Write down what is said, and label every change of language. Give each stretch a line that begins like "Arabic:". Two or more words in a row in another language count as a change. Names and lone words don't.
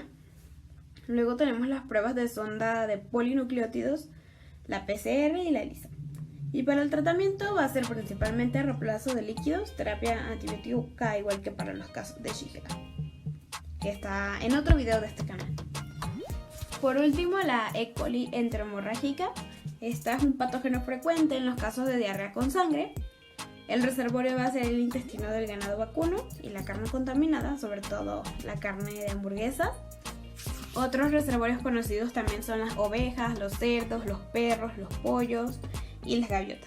Spanish: Luego tenemos las pruebas de sonda de polinucleótidos, la PCR y la ELISA. Y para el tratamiento va a ser principalmente reemplazo de líquidos, terapia antibiótica, igual que para los casos de Shigella, que está en otro video de este canal. Por último, la E. coli enterohemorrágica. Esta es un patógeno frecuente en los casos de diarrea con sangre. El reservorio va a ser el intestino del ganado vacuno y la carne contaminada, sobre todo la carne de hamburguesa. Otros reservorios conocidos también son las ovejas, los cerdos, los perros, los pollos y las gaviotas.